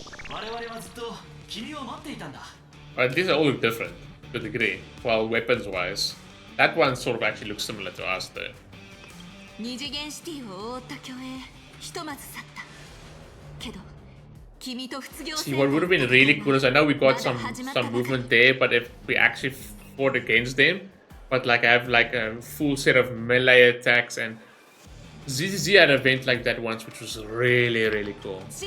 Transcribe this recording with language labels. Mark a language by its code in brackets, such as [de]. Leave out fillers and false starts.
[ja] 我々はずっと君を待っていたんだ。 [en] Alright, these all look different to a degree. Well, weapons wise. That one sort of actually looks similar to us though. [ja] 二次元シティを覆った巨栄ひとまず去ったけど君と卒業 [en] See, what would have been really cool is I know we got some movement there, but if we actually fought against them, but like I have like a full set of melee attacks and ZZZ had an event like that once, which was really cool.